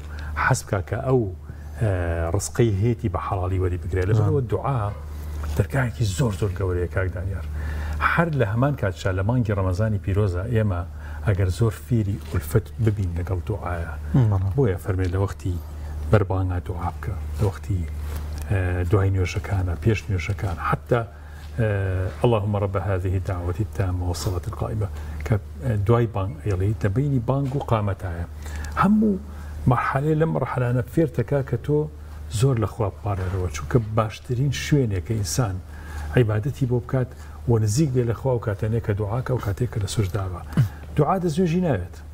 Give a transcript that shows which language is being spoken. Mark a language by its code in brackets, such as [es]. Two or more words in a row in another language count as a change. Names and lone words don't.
[ckb] حەز بکە کە ئەو ڕزقەی هێتی بە حەڵالی وەری بگرێت لەبەرەوە دوعا دەرگایەکی زۆر گەورەیە کاک دانیار هەر لە هەمان کاتشا لە مانگی ڕەمەزانی پیرۆزە ئێمە ئەگەر زۆر فێری ئولفەت ببین لەگەڵ دوعایە بۆیە فەرمێ لە وەختی بەربانگا دوعا بکە لە وەختی دوای نوێژەکانە پێش نوێژەکان حتا [ar] اللهم رب هذه الدعوة التامة والصلاة القائمة [ckb] کە دوای بانگ ئێڵێ دەبینی بانگ و قامەتایە هەموو مرحلەیە لەم مرحلانە فێرتەکە کە تۆ زۆر لە خوا بپارێرەوە چونکە باشترین شوێنێکە ئینسان عیبادەتی بۆ بکات و نزیک بێ لە خوا و کاتێنێک کە دوعاکە و کاتێک کە لە سوژداوە دوعا دەستێژی ناوێت